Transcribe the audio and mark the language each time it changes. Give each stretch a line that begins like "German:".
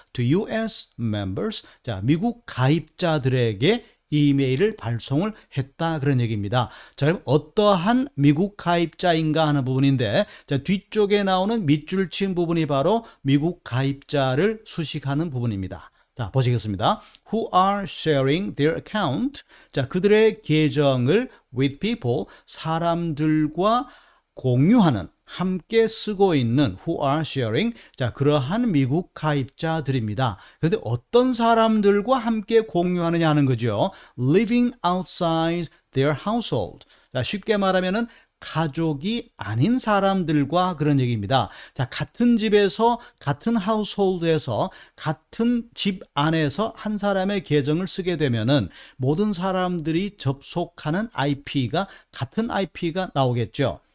English: To US members,
Korean: 자, 미국 가입자들에게 이메일을 발송을 했다 그런 얘기입니다. 자, 그럼 어떠한 미국 가입자인가 하는 부분인데, 자, 뒤쪽에 나오는 밑줄 친 부분이 바로 미국 가입자를 수식하는 부분입니다. 자, 보시겠습니다.
English: Who are sharing their account.
Korean: 자, 그들의 계정을
English: with people,
Korean: 사람들과 공유하는, 함께 쓰고 있는
English: who are sharing,
Korean: 자, 그러한 미국 가입자들입니다. 그런데 어떤 사람들과 함께 공유하느냐 하는 거죠.
English: Living outside their household.
Korean: 자, 쉽게 말하면은 가족이 아닌 사람들과 그런 얘기입니다. 자, 같은 집에서, 같은 하우스홀드에서, 같은 집 안에서 한 사람의 계정을 쓰게 되면은 모든 사람들이 접속하는 IP가 같은 IP가 나오겠죠.